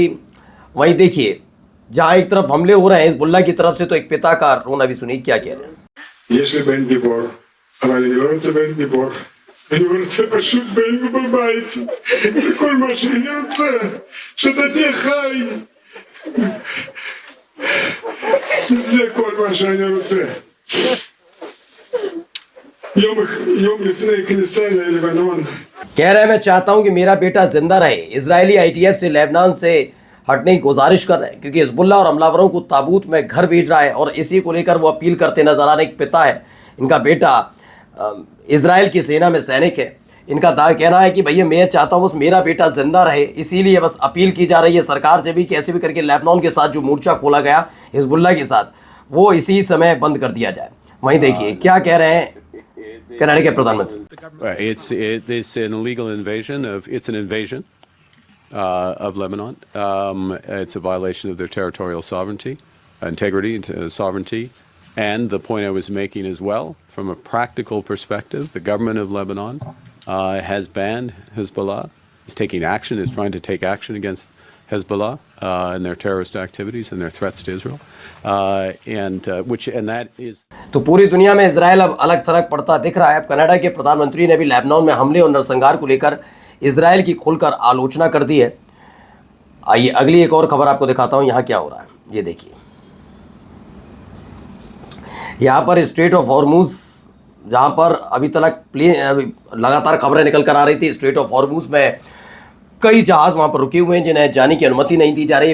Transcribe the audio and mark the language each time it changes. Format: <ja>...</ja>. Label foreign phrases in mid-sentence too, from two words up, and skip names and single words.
<hi>वहीं देखिए जहां एक तरफ हमले हो रहे हैं हिजबुल्लाह की तरफ से, तो एक पिता का रोना भी सुनिए क्या कह रहे हैं।</hi> <he>יש לבן גיבור, אבל אני לא רוצה בן גיבור. אני רוצה פשוט בן בבית. זה כל מה שאני רוצה. שאתה תהיה חי. זה כל מה שאני רוצה. יום לפני כניסה ללבנון.</he> <hi>कह रहे हैं मैं चाहता हूं कि मेरा बेटा जिंदा रहे। इजरायली आईटीएफ से लेबनान से हटने की गुजारिश कर रहे हैं क्योंकि हिजबुल्लाह और हमलावरों को ताबूत में घर भेज रहा है और इसी को लेकर वो अपील करते नजर आ रहे हैं। एक पिता है, इनका बेटा इजराइल की सेना में सैनिक है। इनका कहना है कि भैया मैं चाहता हूँ बस मेरा बेटा जिंदा रहे, इसीलिए बस अपील की जा रही है सरकार से भी कैसे भी करके लेबनान के साथ जो मोर्चा खोला गया हिजबुल्लाह के साथ वो इसी समय बंद कर दिया जाए। वहीं देखिए क्या कह रहे हैं कनाडा के प्रधानमंत्री।</hi> <en>It's an illegal invasion of Lebanon. It's a violation of their territorial sovereignty, integrity, sovereignty. And the point I was making as well, from a practical perspective, the government of Lebanon has banned Hezbollah. Is taking action, is trying to take action against Hezbollah and their terrorist activities and their threats to Israel. And that is.</en> <hi>तो पूरी दुनिया में इजराइल अब अलग थलग पड़ता दिख रहा है। अब कनाडा के प्रधानमंत्री ने भी लेबनान में हमले और नरसंहार को लेकर इजराइल की खुलकर आलोचना कर दी है। आइए अगली एक और खबर आपको दिखाता हूं यहाँ क्या हो रहा है। ये देखिए यहाँ पर स्ट्रेट ऑफ हॉर्मुज, जहाँ पर अभी तक लगातार खबरें निकल कर आ रही थी, स्ट्रेट ऑफ हॉर्मुज में कई जहाज वहाँ पर रुके हुए हैं जिन्हें जाने की अनुमति नहीं दी जा रही।</hi>